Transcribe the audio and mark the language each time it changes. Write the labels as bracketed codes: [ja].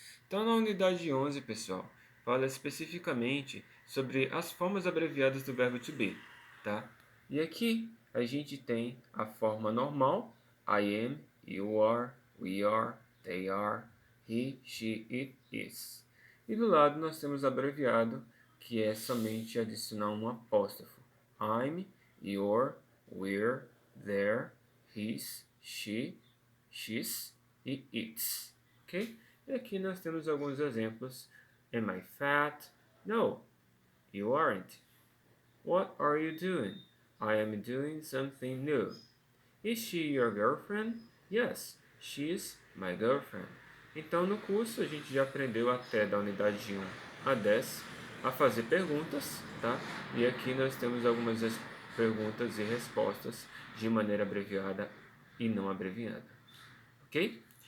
[pt] Então na unidade 11, pessoal, fala especificamente sobre as formas abreviadas do verbo to be, tá? E aqui a gente tem a forma normal, [en] I am, you are, we are, they are, he, she, it is. [pt] E do lado nós temos abreviado, que é somente adicionar um apóstrofo. [en] I'm, your, we're, their, his, she, she's e its. Ok? [pt] E aqui nós temos alguns exemplos. [en] Am I fat? No, you aren't. What are you doing? I am doing something new. Is she your girlfriend? Yes, she's my girlfriend. [pt] Então, no curso, a gente já aprendeu até da unidade de 1 a 10 a fazer perguntas, tá? E aqui nós temos algumas perguntas e respostas de maneira abreviada e não abreviada, ok?